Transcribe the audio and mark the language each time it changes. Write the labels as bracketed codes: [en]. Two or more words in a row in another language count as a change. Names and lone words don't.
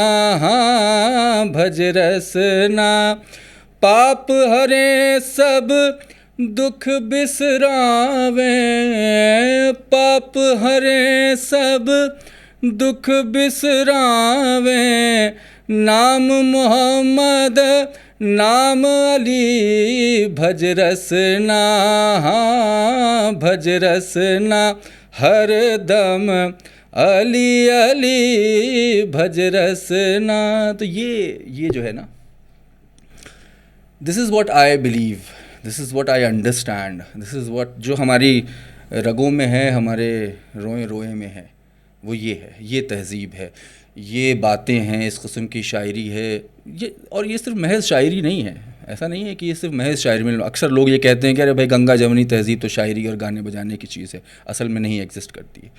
[hi] भज रसना पाप हरे सब दुख बिसरावे, पाप हरे सब दुख बिसरावे, नाम मोहम्मद नाम अली, भज रसना, भज रसना हर दम अली अली, भज रसना। तो ये जो है ना, [en] this is what I believe, this is what I understand, this is what [hi] जो हमारी रगों में है, हमारे रोए रोए में है, वो ये है, ये तहज़ीब है, ये बातें हैं, इस किस्म की शायरी है ये। और ये सिर्फ महज शायरी नहीं है, ऐसा नहीं है कि ये सिर्फ महज शायरी में। अक्सर लोग ये कहते हैं कि अरे भाई गंगा जमुनी तहज़ीब तो शायरी और गाने बजाने की चीज़ है, असल में नहीं एग्जिस्ट करती है।